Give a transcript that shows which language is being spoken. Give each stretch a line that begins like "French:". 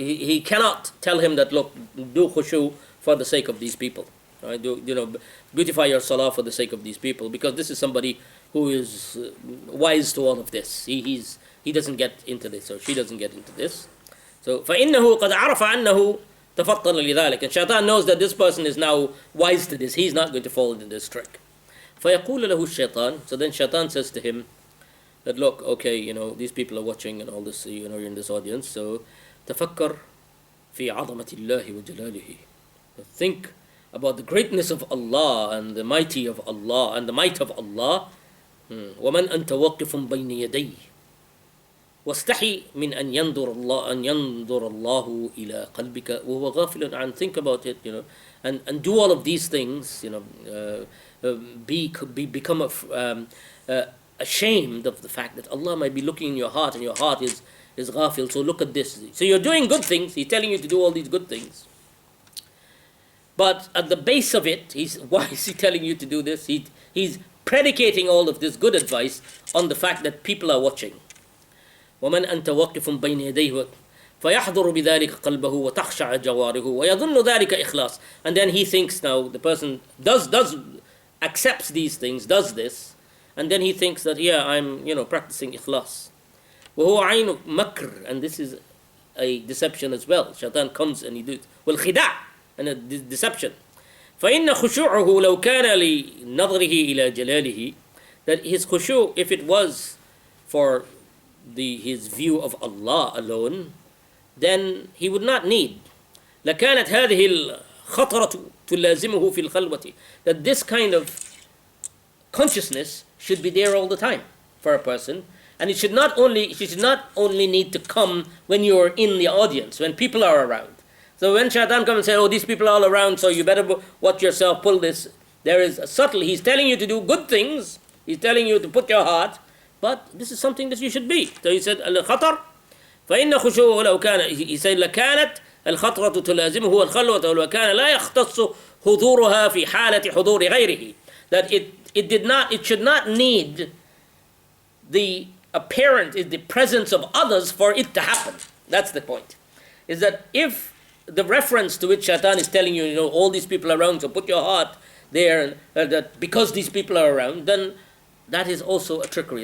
English: He cannot tell him that, look, do khushu for the sake of these people. Right? Beautify your salah for the sake of these people, because this is somebody who is wise to all of this. He doesn't get into this, or she doesn't get into this.
Arabic: So فإنه قد عرف أنه تفطن لذلك.
English: And Shaytan knows that this person is now wise to this. He's not going to fall into this trick.
Arabic: فيقول له الشيطان.
English: So then Shaytan says to him that, look, okay, these people are watching and all this, you're in this audience.
Arabic: So تفكر في عظمة الله وجلاله.
English: Think about the greatness of Allah and the mighty of Allah and the might of Allah.
Arabic: ومن أنت واقف بين يديه واستحي من أن ينظر الله إلى قلبك وهو غافل عن.
English: Think about it, and do all of these things, become ashamed of the fact that Allah might be looking in your heart, and your heart is ghafil. So look at this. So you're doing good things. He's telling you to do all these good things. But at the base of it, why is he telling you to do this? He's predicating all of this good advice on the fact that people are watching.
Arabic: وَمَنْ أَنْتَ وَاقِفٌ بَيْنَ يَدَيْهِ فَيَحْضُرُ بِذَلِكَ قَلْبَهُ وَتَخْشَعَ جَوَارِهُ وَيَظُنُّ ذَلِكَ إِخْلَاص.
English: And then he thinks now, the person accepts these things, does this, and then he thinks that, I'm, practicing ikhlas.
Arabic: وَهُوَ عَيْنُ مَكْرٍ.
English: And this is a deception as well. Shaitan comes and he does
Arabic: وَالْخِدَاع,
English: and a deception.
Arabic: فإن خشوعه لو كان لنظره إلى جلاله.
English: That his khushu', if it was for his view of Allah alone, then he would not need.
Arabic: لكانت هذه الخطرة تلازمه في الخلوة.
English: That this kind of consciousness should be there all the time for a person, and it should not only need to come when you're in the audience, when people are around. So when Shaytan comes and says, oh, these people are all around, so you better watch yourself, pull this. There is a subtle, he's telling you to do good things, he's telling you to put your heart, but this is something that you should be. So he said,
Arabic: الخطر فإن خشوعه لو كان,
English: he said,
Arabic: لكانت الخطرة تلازمه الخلوة ولو كان لا يختص حضورها في حالة حضور غيره.
English: That it should not need the presence of others for it to happen. That's the point. Is that if the reference to which Shaitan is telling you, all these people are around, so put your heart there, and that because these people are around, then that is also a trickery.